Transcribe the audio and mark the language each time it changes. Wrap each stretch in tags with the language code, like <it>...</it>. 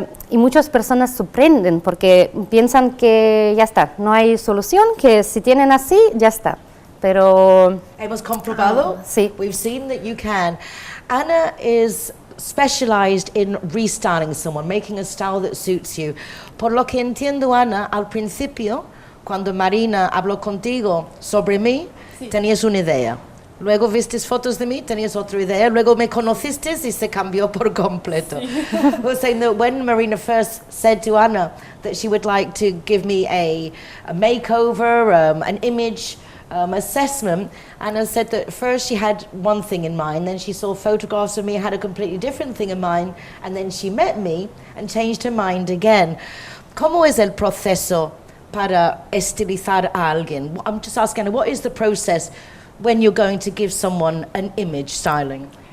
<es>Y muchas personas sorprenden porque piensan que ya está, no hay solución, que si tienen así, ya está. Pero hemos comprobado. Sí.</es> <en>We've seen that you can. Anna is specialized in restyling someone, making a style that suits you.</en> <es>Por lo que entiendo, Ana, al principio, cuando Marina habló contigo sobre mí, tenías una idea. Luego vistes fotos de mí, tenías otra idea. Luego me conociste y se cambió por completo.</es> <en>I was saying that when Marina first said to Anna that she would like to give me a makeover, an image assessment, Anna said that first she had one thing in mind, then she saw photographs of me, had a completely different thing in mind, and then she met me and changed her mind again.</en> <es>¿Cómo es el proceso para estilizar a alguien?</es> <en>I'm just asking, what is the process when you're going to give someone an image styling?</en>